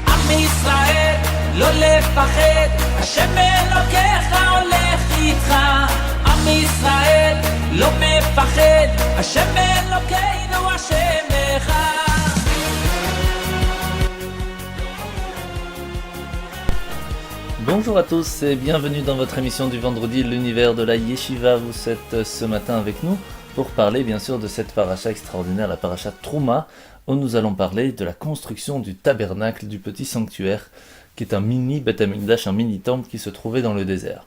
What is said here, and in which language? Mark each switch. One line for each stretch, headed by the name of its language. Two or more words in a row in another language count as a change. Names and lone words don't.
Hebrew: ישראל, לא לפחד, השם אלוקיך הולך איתך. עם ישראל, לא מפחד, השם אלוקינו השם אחד.
French: Bonjour à tous et bienvenue dans votre émission du vendredi, l'univers de la Yeshiva. Vous êtes ce matin avec nous pour parler bien sûr de cette paracha extraordinaire, la paracha Trouma, où nous allons parler de la construction du tabernacle, du petit sanctuaire, qui est un mini
Hebrew: בית המקדש,
French: un mini temple qui se trouvait dans le désert.